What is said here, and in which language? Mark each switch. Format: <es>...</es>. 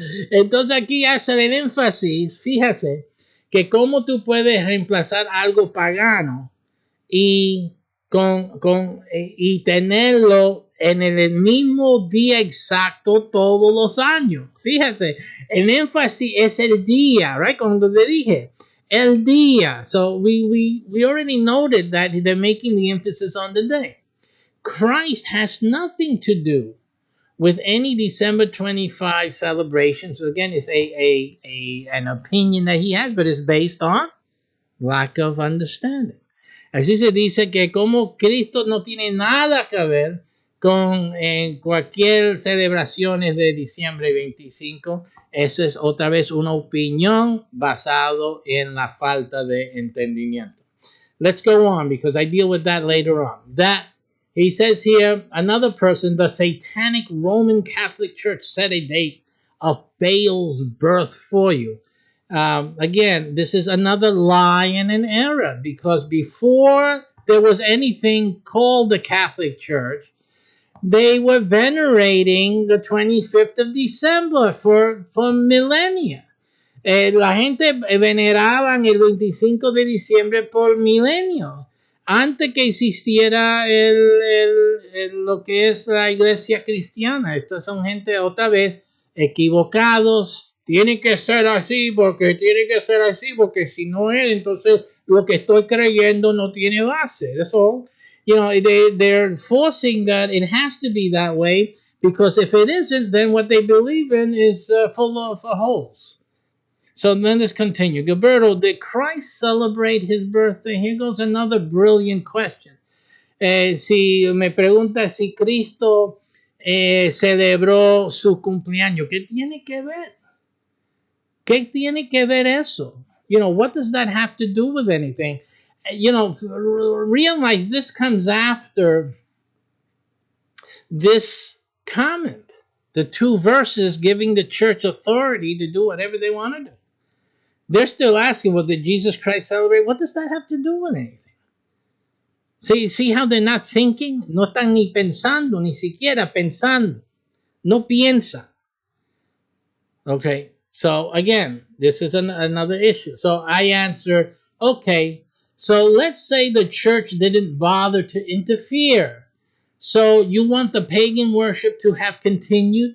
<es>Entonces aquí hace el énfasis, fíjese, que cómo tú puedes reemplazar algo pagano y, y tenerlo en el mismo día exacto todos los años. Fíjese, el énfasis es el día,</es> <en>right?</en> <es>Cuando te dije, el día.</es> <en>So we already noted that they're making the emphasis on the day. Christ has nothing to do with any December 25 celebrations. Again, it's an opinion that he has, but it's based on lack of understanding.</en> <es>Así se dice que como Cristo no tiene nada que ver con cualquier celebraciones de diciembre 25, eso es otra vez una opinión basado en la falta de entendimiento.</es> <en>Let's go on because I deal with that later on. That he says here, another person, the Satanic Roman Catholic Church set a date of Baal's birth for you. Again, this is another lie and an error because before there was anything called the Catholic Church, they were venerating the 25th of December for millennia.</en> <es>La gente veneraban el 25 de diciembre por milenios, antes que existiera lo que es la iglesia cristiana. Estas son gente otra vez equivocados. Tiene que ser así porque si no es, entonces lo que estoy creyendo no tiene base. Eso,</es> <en>they're forcing that it has to be that way because if it isn't, then what they believe in is full of holes. So then let's continue. Gilberto, did Christ celebrate his birthday? Here goes another brilliant question.</en> <es>Si me pregunta si Cristo celebró su cumpleaños, ¿qué tiene que ver? ¿Qué tiene que ver eso?</es> <en>What does that have to do with anything? Realize this comes after this comment. The two verses giving the church authority to do whatever they want to do. They're still asking, well, did Jesus Christ celebrate? What does that have to do with anything? See how they're not thinking?</en> <es>No están ni pensando, ni siquiera pensando. No piensan.</es> <en>Okay, so again, this is another issue. So I answer, okay, so let's say the church didn't bother to interfere. So you want the pagan worship to have continued?</en>